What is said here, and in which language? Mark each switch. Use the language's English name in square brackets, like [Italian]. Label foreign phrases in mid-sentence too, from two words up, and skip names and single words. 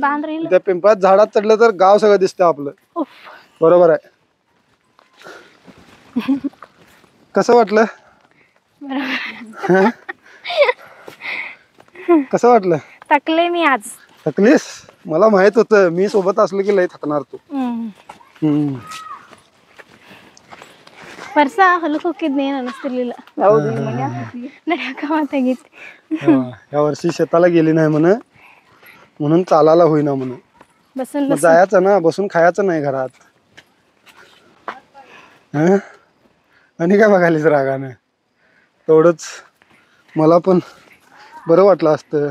[Marathi] त्या पिंपळात झाडात चढलं तर गाव सगळं दिसतं आपलं. बरोबर आहे. कसं वाटलं. कसं वाटलं. थकले मी आज. थकलीस. मला माहित होतं मी सोबत असलो की लय थकणार तू. [Kannada] ವರ್ಷ ಹೊಲಕ್ಕೆ ಹೋಗಿದ್ನಿ ಅನಿಸ್ತಿರ್ಲಿಲ್ಲ. [Marathi] या वर्षी शेताला गेली नाही म्हणून चालायला होईना म्हणून. जायचं ना, बसून खायचं नाही घरात. आणि काय बघायलीच रागाने. तेवढंच मला पण बरं वाटलं असतं.